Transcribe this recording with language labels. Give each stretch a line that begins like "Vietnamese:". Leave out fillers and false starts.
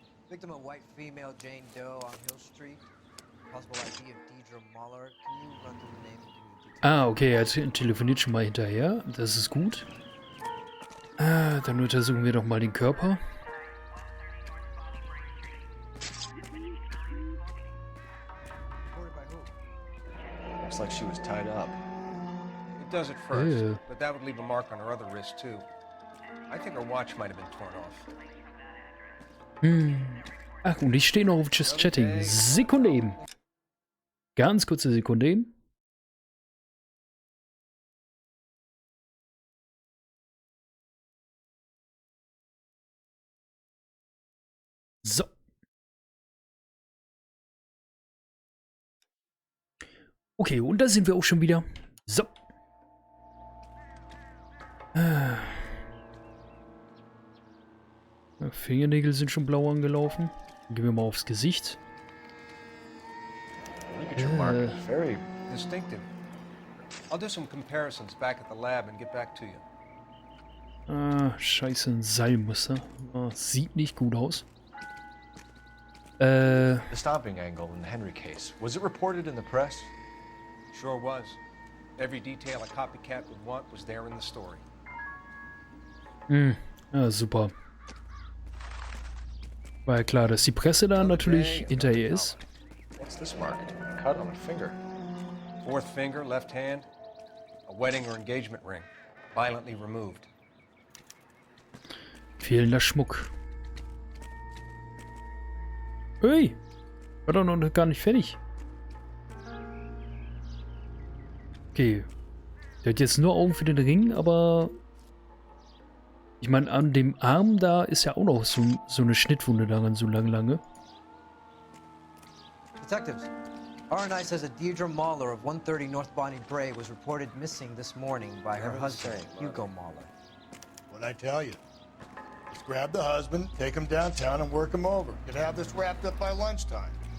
English: Victim a white female Jane Doe on Hill Street. Possible ID of Deirdre Muller. Can you run through the name and give me the details?
German: Ah, okay, er telefoniert schon mal hinterher. Das ist gut. Ah, dann untersuchen wir doch mal den Körper.
English: Looks like she was tied up. It does at first, but that would leave a mark on her other wrist, too. I think her watch might have been torn off. Hm.
German: Ach, und ich stehe noch auf Just Chatting. Sekunde eben. Ganz kurze Sekunde eben. So. Okay, und da sind wir auch schon wieder. So. Fingernägel sind schon blau angelaufen. Gehen wir mal aufs Gesicht.
English: Look at your mark. Very distinctive. I'll do some comparisons back at the lab and get back to you.
German: Ah, scheiße, ein Seilmuster. Ah, sieht nicht gut aus.
English: The stomping angle in the Henry case. Was it reported in the press? Sure was. Every detail a copycat would want was there in the story.
German: Hm, ja, super. War ja klar, dass die Presse da natürlich hinter ihr ist.
English: What's this mark? Cut on a finger. Fourth finger, left hand. A wedding or engagement ring. Violently removed.
German: Fehlender Schmuck. Ui! War doch noch gar nicht fertig. Okay. Der hat jetzt nur Augen für den Ring, aber... Ich meine, an dem Arm da ist ja auch noch so eine Schnittwunde daran, so lange.
English: Detectives, RNI says that Deirdre Muller of 130 North Bondi Bray was reported missing this morning by her husband, Hugo Muller. What'd I tell you? Let's grab the husband, take him downtown, and work him over. Could have this wrapped up by lunchtime.